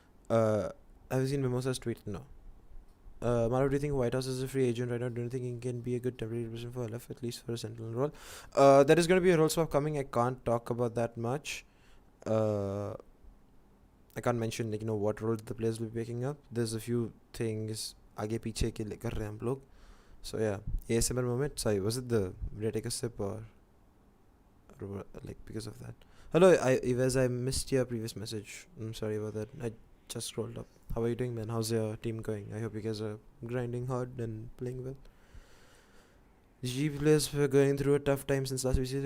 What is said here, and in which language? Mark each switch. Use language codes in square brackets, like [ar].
[en] Have you seen Mimosa's tweet? No. Malav, do you think White House is a free agent right now? Do you think he can be a good temporary replacement for LF, at least for a sentinel role? There is going to be a role swap coming. I can't talk about that much. I can't mention like what role the players will be picking up. There's a few things [hi] आगे पीछे के कर रहे हैं हम लोग. [en] So yeah, ASMR moment. Sorry, was it the did I take a sip or like because of that? Hello, Yves, I missed your previous message. I'm sorry about that. I just scrolled up. How are you doing, man? How's your team going? I hope you guys are grinding hard and playing well. G players were going through a tough time since last VCC.